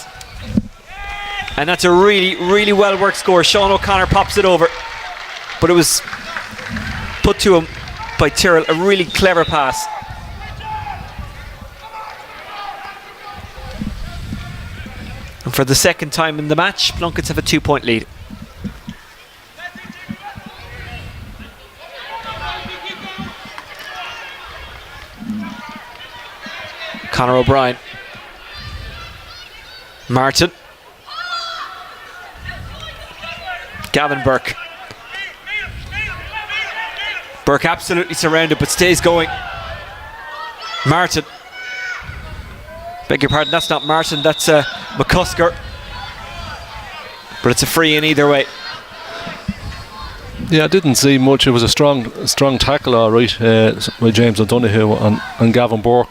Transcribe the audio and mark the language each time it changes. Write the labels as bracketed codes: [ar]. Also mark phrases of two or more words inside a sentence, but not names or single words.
[en] And that's a really, really well worked score. Sean O'Connor pops it over, but it was put to him by Tyrrell. A really clever pass. For the second time in the match, Plunketts have a 2-point lead. Conor O'Brien. Martin. Gavin Burke. Burke absolutely surrounded but stays going. Martin. Beg your pardon, that's not Martin, that's McCusker. But it's a free in either way. Yeah, I didn't see much. It was a strong tackle, all right, by James O'Donoghue on Gavin Burke.